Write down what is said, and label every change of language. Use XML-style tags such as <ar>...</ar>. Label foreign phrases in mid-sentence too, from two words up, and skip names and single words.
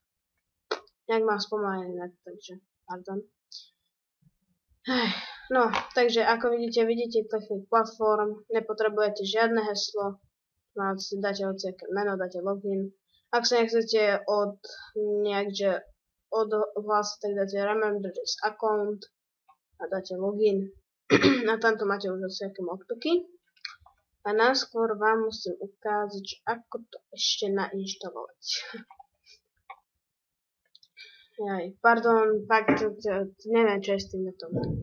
<sk>Nejak mám spomalený, takže pardon. No, takže ako vidíte Technic Platform, nepotrebujete žiadne heslo, dáte hociaké meno, dáte login. Ak sa nechcete odhlásiť, tak dáte</sk> <en>remember this account</en> <sk>a dáte login. A tamto máte už hociaké modpacky. A najskôr vám musím ukázať, ako to ešte nainštalovať. Pardon, fakt, neviem, čo je s tým na tom.</sk>